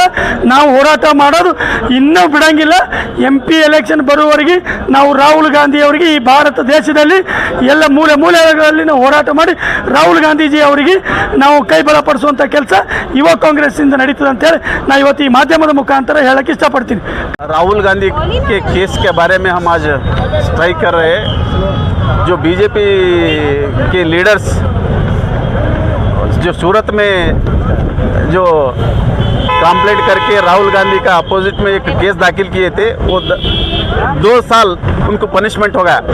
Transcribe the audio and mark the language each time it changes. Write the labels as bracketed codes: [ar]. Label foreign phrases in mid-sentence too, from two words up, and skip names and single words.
[kn] ನಾವು ಹೋರಾಟ ಮಾಡೋದು ಇನ್ನೂ ಬಿಡಂಗಿಲ್ಲ. [en] MP election [kn] ಬರುವವರೆಗೆ ನಾವು ರಾಹುಲ್ ಗಾಂಧಿ ಅವರಿಗೆ ಈ ಭಾರತ ದೇಶದಲ್ಲಿ ಎಲ್ಲ ಮೂಲೆಗಳಲ್ಲಿ ನಾವು ಹೋರಾಟ ಮಾಡಿ ರಾಹುಲ್ ಗಾಂಧೀಜಿ ಅವರಿಗೆ ನಾವು ಕೈ ಬಲಪಡಿಸುವಂಥ ಕೆಲಸ ಯುವ ಕಾಂಗ್ರೆಸ್ಸಿಂದ ನಡೀತದೆ ಅಂತೇಳಿ ನಾನು ಇವತ್ತು ಈ ಮಾಧ್ಯಮದ ಮುಖಾಂತರ ಹೇಳಕ್ಕೆ ಇಷ್ಟಪಡ್ತೀನಿ. [hi] राहुल गांधी के केस के बारे में हम आज स्ट्राइक कर रहे हैं। जो BJP के लीडर्स जो सूरत में जो कंप्लेंट करके राहुल गांधी का अपोजिट में एक केस दाखिल किए थे, वो 2 साल उनको पनिशमेंट हो गया।